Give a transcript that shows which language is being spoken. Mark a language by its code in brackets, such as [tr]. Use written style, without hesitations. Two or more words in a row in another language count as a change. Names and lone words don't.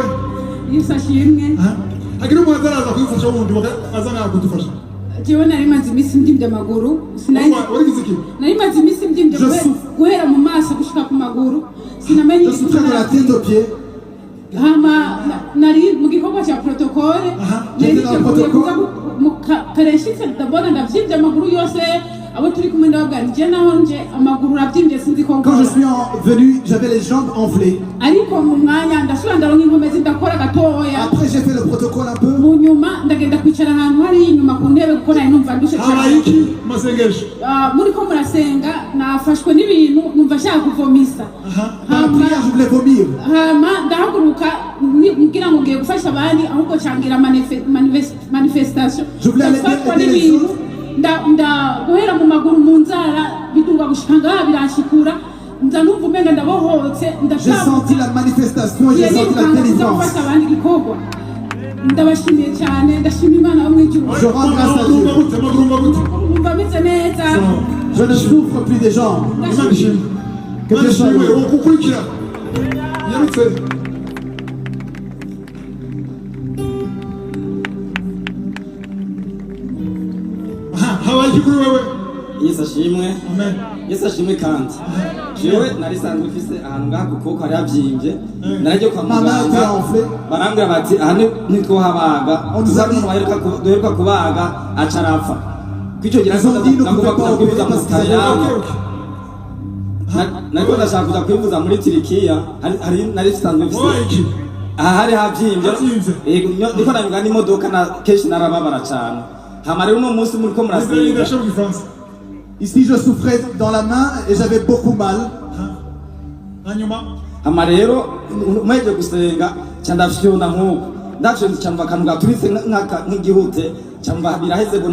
[rn] yisashimwe agira umuntu araza kwifasha wundi azana kudufasha jewe nari maze imisi ndimvye amaguru sinari nari maze imisi ndimvye guhera mu maso gushika ku maguru sinamenye [fr] je suis de la tête aux pieds. [rn] hama nari mu gikorwa cya protocole nari mu kareshitse ndabona ndavyimvye amaguru yose. [fr] Quand je suis venu, j'avais les jambes enflées. Après, j'ai fait le protocole un peu. Dans la prière, je voulais vomir. Je voulais aller aider les autres. [rn] guhera mu maguru mu nzara bitunga gushanga biranshikura ndanumva umenga ndabohotse [fr] j'ai senti la manifestation, j'ai senti la délivrance. [rn] ndabashimiye cyane ndashima Imana yo mwijuru. [fr] Je rends grâce à Dieu. [rn] Umva meze neza. Je ne souffre plus des jambes. Que Dieu soit loué. Yesu ashimwe. Yesu ashimwe kandi. Jewe narisanzwe mfise ahantu ngaha kuko hari havyimbye. Narajye kwa muganga. Barambwira bati aha nitwo habaga. Duheruka kubaga acarapfa. Kwico gira nakuva kwivuza mu Taliyani. Nariko ndashaka kuza kwivuza muri Turikiya. Hari narisanzwe mfise. Aha hari havyimbye. Yego niko nanyuga n'imodoka na kenshi narababara cyane. [fr] Ici, je souffrais dans la main et j'avais beaucoup mal. Après la prière,